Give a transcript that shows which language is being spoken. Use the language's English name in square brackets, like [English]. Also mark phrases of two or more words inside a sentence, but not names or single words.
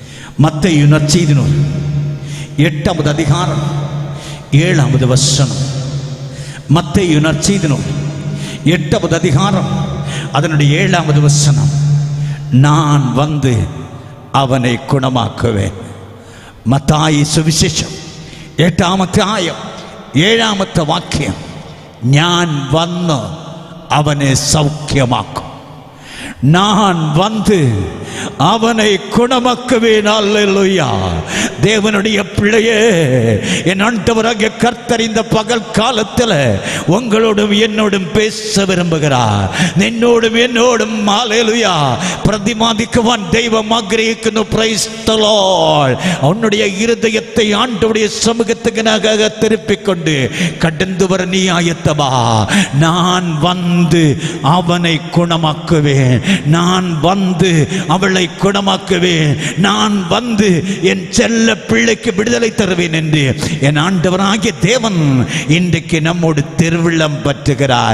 [Tamil] மத்தேயு நற்செய்தி நூல் 8வது அதிகாரம் 7வது வசனம். மத்தேயு நற்செய்தி நூல் 8வது அதிகாரம் அதனுடைய 7வது வசனம். நான் வந்து அவனை குணமாக்குவேன். [Malayalam] மத்தாയി സുവിശേഷം 8ാമത്തെ ആയം 7ാമത്തെ വാക്യം. ഞാൻ വന്ന് അവനെ സൗഖ്യമാക്കും. [Tamil] நான் வந்து அவனை குணமாக்குவேன். அல்லேலூயா. தேவனுடைய பிள்ளையே, என் ஆண்டவராகிய கர்த்தர் இந்த பகல் காலத்தில் உங்களோடும் என்னோடும் பேச விரும்புகிறார். [Malayalam] നിന്നോടും എന്നോടും அல்லேலூயா പ്രതിമാദിക്കുവാൻ ദൈവം ആഗ്രഹിക്കുന്നു. [English] Praise the Lord. [Tamil] அவனுடைய இருதயத்தை ஆண்டவருடைய சமூகத்துக்கு திருப்பிக்கொண்டு கடந்து வர நீ ஆயத்தமா? நான் வந்து அவனை குணமாக்குவேன். நான் வந்து அவளை குணமாக்குவேன். நான் வந்து என் செல்ல பிள்ளைக்கு விடுதலை தருவேன் என்று என் ஆண்டவராகிய தேவன் இன்றைக்கு நம்மோடு திருவிழம் பற்றுகிறார்.